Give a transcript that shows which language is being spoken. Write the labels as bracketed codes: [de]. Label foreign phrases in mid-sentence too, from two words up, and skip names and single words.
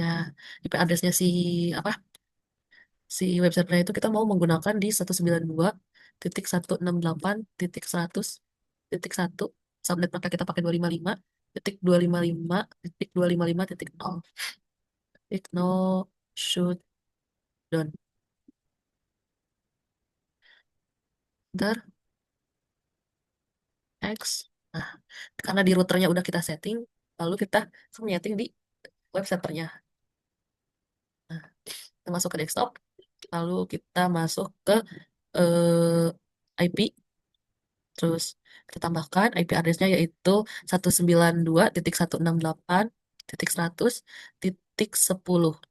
[en] IP addressnya [id] si apa? Si websitenya itu kita mau menggunakan di 192.168.100.1 subnet maka kita pakai 255.255.255.0 titik [en] no shoot down enter [id] X. Nah, karena di routernya udah kita setting, lalu kita setting di websitenya. Nah, kita masuk ke desktop, lalu kita masuk ke IP. Terus kita tambahkan [en] IP addressnya [id] yaitu 192.168.100.10.